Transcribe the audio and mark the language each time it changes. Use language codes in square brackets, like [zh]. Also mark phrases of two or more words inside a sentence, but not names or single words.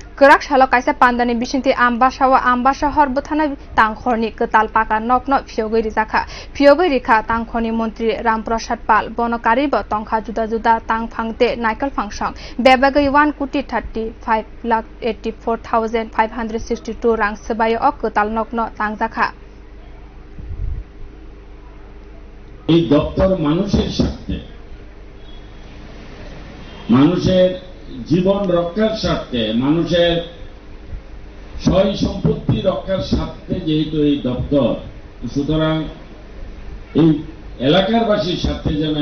[trp] Kerak shalok kaisa pandani bisinti ambasa horbotana tangkhorni ketal paka nokno phiogoi rijaka phiogoi rikha tangkhoni mantri Ramprasad Pal bonokari bo tongkha juda juda tangphangte naikal fangsang bebagai 1,35,84,562 rang sebayo ok ketal nokno tangjaka [bn] এই দপ্তর মানুষের স্বার্থে মানুষের জীবন রক্ষার স্বার্থে মানুষের সয় সম্পত্তি রক্ষার স্বার্থে যেহেতু এই দপ্তর সুতরাং এই এলাকারবাসীর স্বার্থে যেন